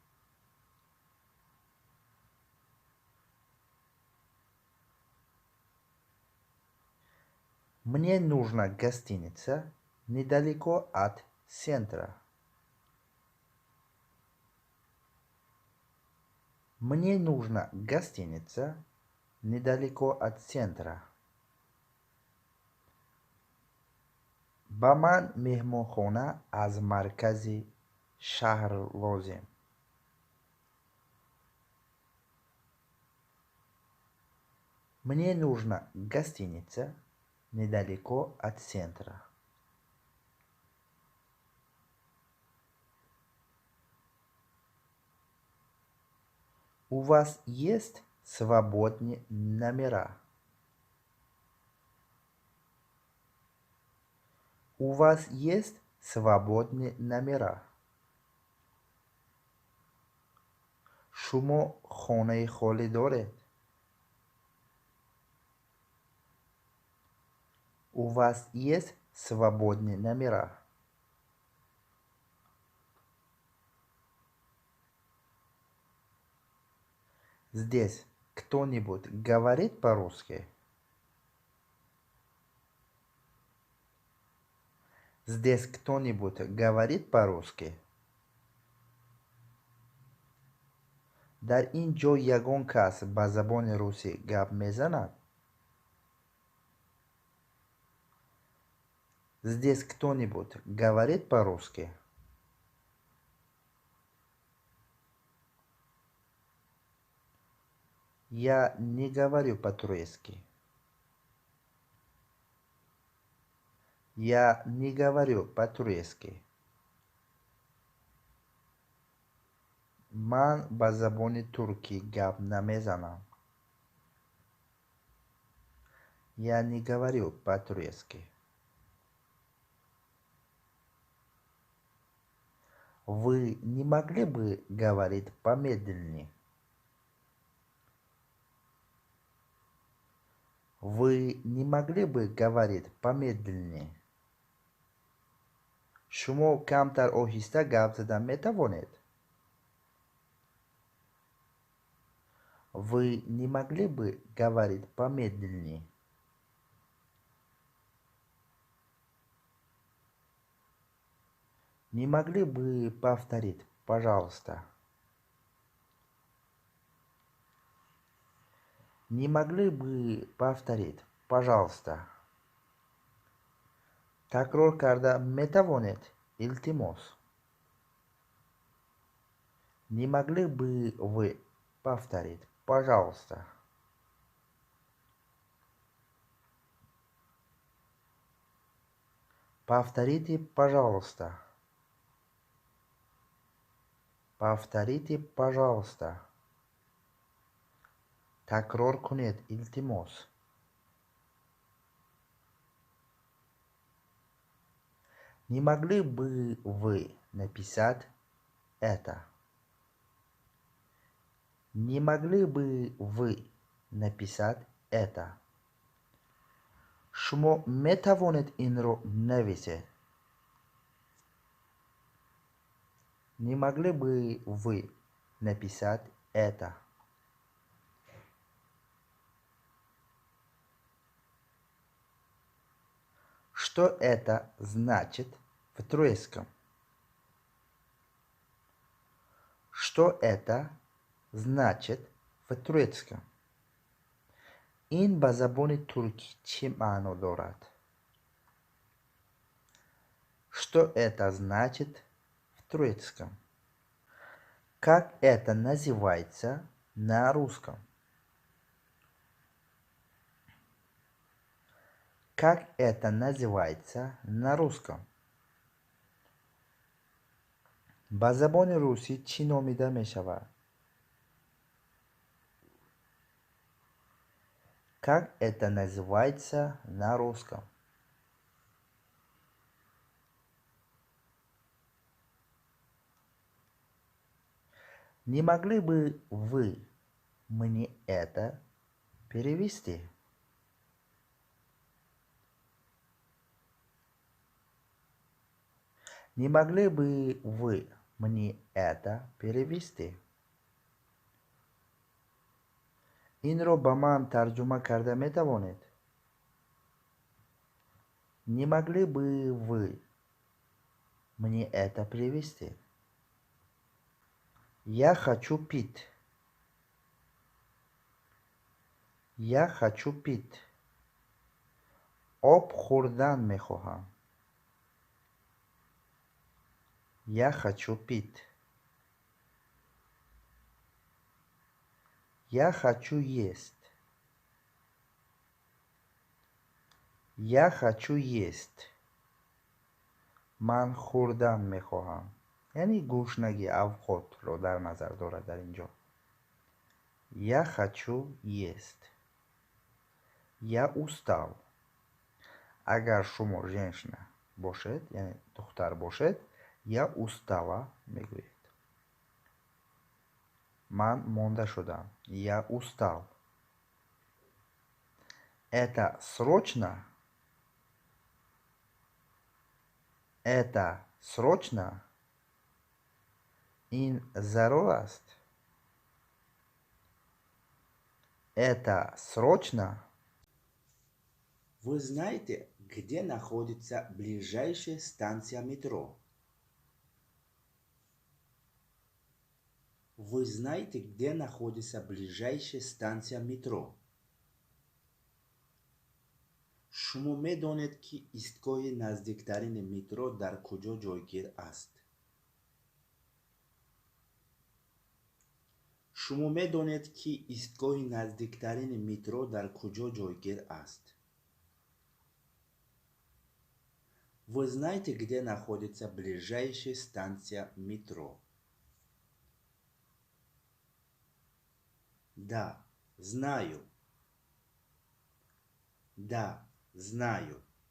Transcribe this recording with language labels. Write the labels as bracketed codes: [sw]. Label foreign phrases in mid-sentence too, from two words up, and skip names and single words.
[ru] Мне нужна гостиница недалеко от центра. Мне нужна гостиница недалеко от центра. [tg] ба ман меҳмонхона аз маркази шаҳр лозим. [ru] Мне нужна гостиница недалеко от центра. У вас есть свободные номера? У вас есть свободные номера? [tg] шумо хонаи холӣ доред? [ru] У вас есть свободные номера? Здесь кто-нибудь говорит по-русски? Здесь кто-нибудь говорит по-русски? [tg] дар ин ҷо ягон кас ба забони русӣ гап мезанад? [ru] Здесь кто-нибудь говорит по-русски? Я не говорю по-турецки. Я не говорю по-турецки. [tg] ман ба забони туркӣ гап намезанам. [ru] Я не говорю по-турецки. Вы не могли бы говорить помедленнее? Вы не могли бы говорить помедленнее? [tg] шумо камтар оҳиста гап задан метавонед? [ru] Вы не могли бы говорить помедленнее? Не могли бы повторить, пожалуйста? Не могли бы повторить, пожалуйста? [fa] تکرار کرده میتوانید التماس. [ru] Не могли бы вы повторить, пожалуйста? Повторите, пожалуйста. Повторите, пожалуйста. [fa] تکرار کنید التماس. [ru] Не могли бы вы написать это? Не могли бы вы написать это? [fa] شما میتوانید این رو نویسید. [ru] Не могли бы вы написать это? Что это значит в турецком? Что это значит в турецком? [fa] این به زبان ترکی چه معنا دارد؟ [ru] Что это значит в турецком? Как это называется на русском? Как это называется на русском? [fa] به زبان روسی چی نامیده می شود؟ [ru] Как это называется на русском? Не могли бы вы мне это перевести? Не могли бы вы мне это перевести? [fa] این رو به من ترجمه کرده می توانید؟ [ru] Не могли бы вы мне это перевести? Я хочу пить. Я хочу пить. [fa] آب خوردن می خواهم. [ru] Я хочу пить. Я хочу есть. Я хочу есть. [fa] من خوردن می خواهم. یعنی گوشنگی اوقات رو در نظر دارد در اینجا. [ru] Я хочу есть. Я устал. [fa] اگر شما женщина باشد یعنی دختر باشد [ru] я устала [fa] میگوید. من مانده شدم. [ru] Я устал. Это срочно? Это срочно? [fa] این ضرور است. [ru] Это срочно? Вы знаете, где находится ближайшая станция метро? Вы знаете, где находится ближайшая станция метро? [fa] شما میدانید که ایستگاه نزدیکترین مترو در کجا جایگیر است؟ شما میدانید که ایستگاه نزدیکترین مترو در کجا جایگیر است؟ [ru] Вы знаете, где находится ближайшая станция метро? Да, знаю. Да, знаю.